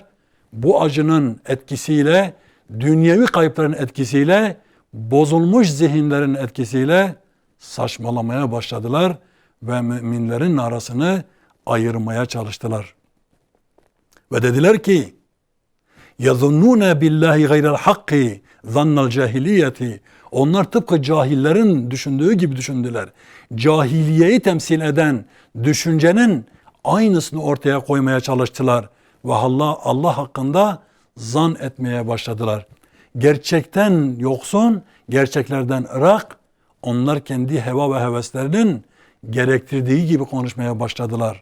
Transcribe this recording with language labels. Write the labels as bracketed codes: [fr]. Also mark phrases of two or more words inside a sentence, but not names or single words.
[tr] Bu acının etkisiyle, dünyevi kayıpların etkisiyle, bozulmuş zihinlerin etkisiyle saçmalamaya başladılar ve müminlerin arasını ayırmaya çalıştılar. Ve dediler ki [ar] يَظُنُّونَ بِاللّٰهِ غَيْرَ الْحَقِّ ظَنَّ الْجَاهِلِيَّةِ [tr] Onlar tıpkı cahillerin düşündüğü gibi düşündüler. Cahiliyeyi temsil eden düşüncenin aynısını ortaya koymaya çalıştılar. Ve Allah hakkında zan etmeye başladılar. Gerçekten yoksun, gerçeklerden ırak, onlar kendi heva ve heveslerinin gerektirdiği gibi konuşmaya başladılar.